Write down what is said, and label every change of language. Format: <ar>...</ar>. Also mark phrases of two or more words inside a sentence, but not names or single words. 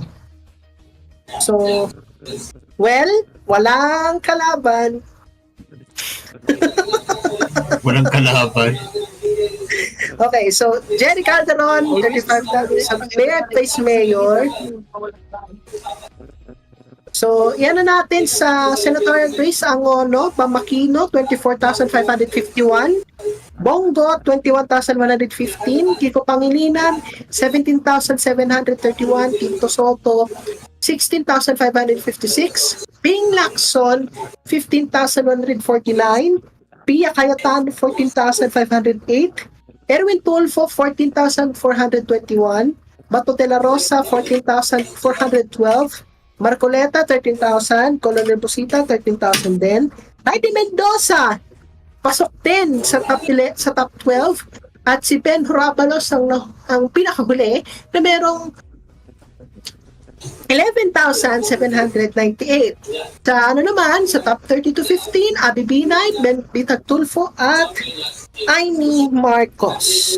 <tl>So, walang kalaban. Walang kalaban. Okay, so Jerry Calderon, 35,000 sa mayor at vice mayor. So, yan na natin sa senatorial race. Angono, Bamakino, 24,551. Bongo, 21,115. Kiko Pangilinan, 17,731. Tito Soto, 16,556. Ping Lacson, 15,149. Pia Cayetano, 14,508. Erwin Tulfo, 14,421. Bato de la Rosa, 14,412. Marcoleta, 13,000. Colonel Busita, 13,000 din. Heidi Mendoza, pasok din sa top 12. At si Ben Horabalos ang pinakahuli na merong 11,798. Sa sa top 30 to 15, Abby Binay, Ben Bitag Tulfo at Aimee Marcos.</tl>